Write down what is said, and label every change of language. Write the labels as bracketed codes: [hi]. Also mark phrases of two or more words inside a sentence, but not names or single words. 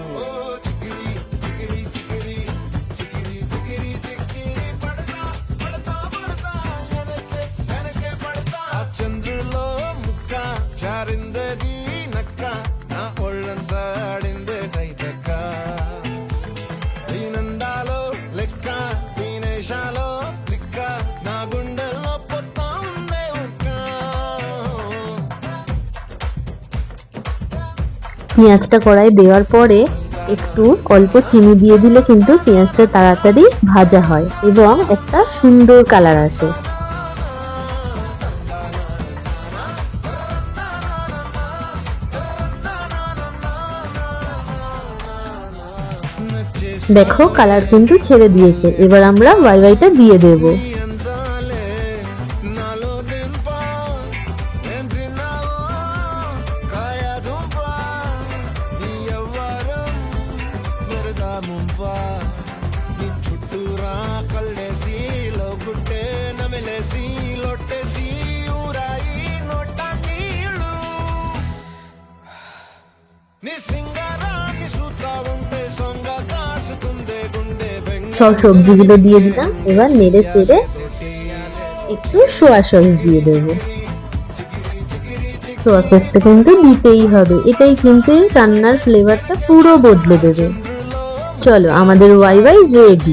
[te] చంద్రులో ముక్క చారిందది నక్క నా ఒళ్ళంతా ఆడిందే కైతక్క దీనందాలో లెక్క దీనేశాలో దిక్క నా గుండెల్లో పొత్తా ఉందే ఉక్క [bn] পেঁয়াজটা কড়াই দেওয়ার পরে একটু অল্প চিনি দিয়ে দিলে কিন্তু পেঁয়াজটা তাড়াতাড়ি ভাজা হয় এবং একটা সুন্দর কালার আসে। দেখো কালার কিন্তু ছেড়ে দিয়েছে। এবার আমরা ওয়াইটা দিয়ে দেবো। [te] చుట్టూరా కళ్ళేసి లోగుట్టే నమిలేసి లొట్టేసి ఊరాయి నోట నీళ్ళు నీ సింగారాన్ని చూస్తా ఉంటే సొంగ కాసుకుందే గుండె [bn] সব সবজিগুলো দিয়ে দিলাম। এবার নেড়ে চেড়ে একটু [en] soya sauce [bn] দিয়ে দেবো। সোয়া সসটা কিন্তু দিতেই হবে, এটাই কিন্তু রান্নার ফ্লেভারটা পুরো বদলে দেবে। চলো আমাদের ওয়াই রেডি।